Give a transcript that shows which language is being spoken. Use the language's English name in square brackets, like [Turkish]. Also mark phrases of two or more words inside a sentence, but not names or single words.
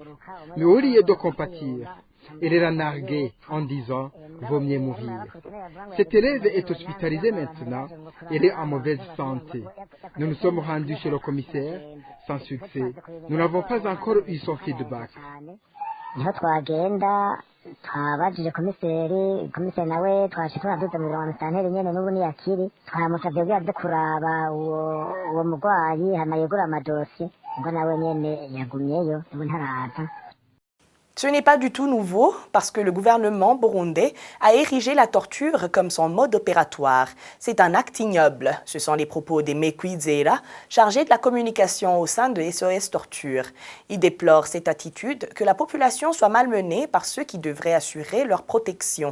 [French] Mais au lieu de compatir, elle les a nargués en disant « vaut mieux mourir ». Cette élève est hospitalisée maintenant. Elle est en mauvaise santé. Nous nous sommes rendus chez le commissaire, sans succès. Nous n'avons pas encore eu son feedback. [Rundi] twabajije komiseri nawe twashe tunaduza mu santeri nyene n'ubu niyakiri twamusavye kugira aze kuraba uwo mugwayi hama yegura amadosiye ngo nawe nyene yagumyeyo ubu ntaraza. [French] Ce n'est pas du tout nouveau parce que le gouvernement burundais a érigé la torture comme son mode opératoire. C'est un acte ignoble. Ce sont les propos d'Aimé Kwizera, chargé de la communication au sein de SOS Torture. Il déplore cette attitude que la population soit malmenée par ceux qui devraient assurer leur protection.